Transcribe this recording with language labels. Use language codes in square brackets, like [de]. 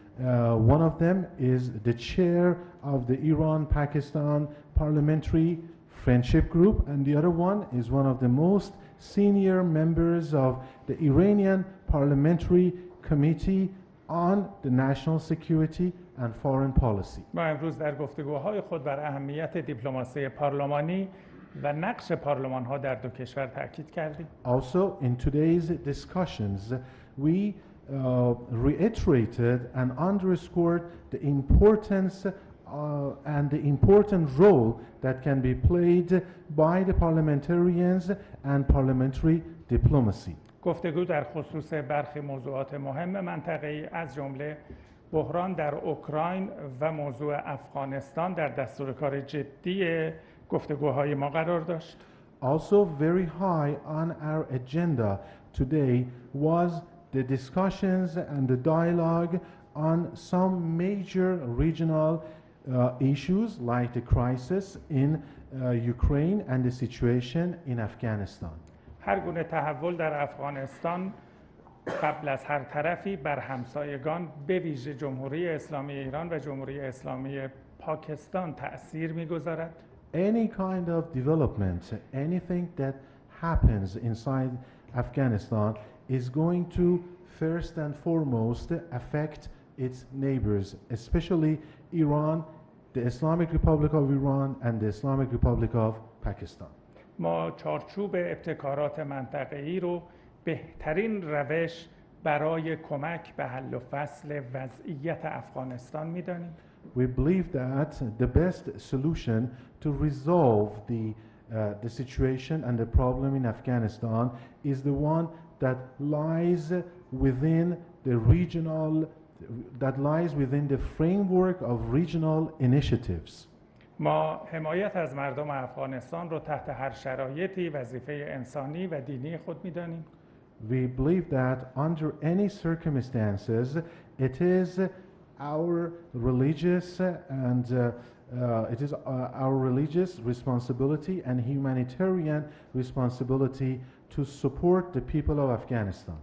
[en] One of them is the chair of the Iran-Pakistan Parliamentary Friendship Group, and the other one is one of the most senior members of the Iranian Parliamentary Committee on the National Security and Foreign Policy. [fa] ما امروز در گفتگوهای خود بر اهمیت دیپلماسی پارلمانی و نقش پارلمان‌ها در دو کشور تاکید کردیم. [en] Also, in today's discussions, we reiterated and underscored the importance and the important role that can be played by the parliamentarians and parliamentary diplomacy. [fa] گفتگو در خصوص برخی موضوعات مهم منطقه‌ای از جمله بحران در اوکراین و موضوع افغانستان در دستور کار جدی گفتگوهای ما قرار داشت. [en] Also very high on our agenda today was the discussions and the dialogue on some major regional issues like the crisis in Ukraine and the situation in Afghanistan. [fa] هر گونه تحول در افغانستان قبل از هر طرفی بر همسایگان به ویژه جمهوری اسلامی ایران و جمهوری اسلامی پاکستان تأثیر می‌گذارد. [en] Any kind of development, anything that happens inside Afghanistan is going to first and foremost affect its neighbors, especially Iran, the Islamic Republic of Iran and the Islamic Republic of Pakistan. [fa] ما چارچوب ابتکارات منطقه‌ای رو بهترین روش برای کمک به حل و فصل وضعیت افغانستان می‌دانیم. [en] We believe that the best solution to resolve the situation and the problem in Afghanistan is the one that lies within the framework of regional initiatives. [fa] ما حمایت از مردم افغانستان رو تحت هر شرایطی وظیفه انسانی و دینی خود می‌دانیم. [en] We believe that under any circumstances it is our religious and it is our religious responsibility and humanitarian responsibility to support the people of Afghanistan.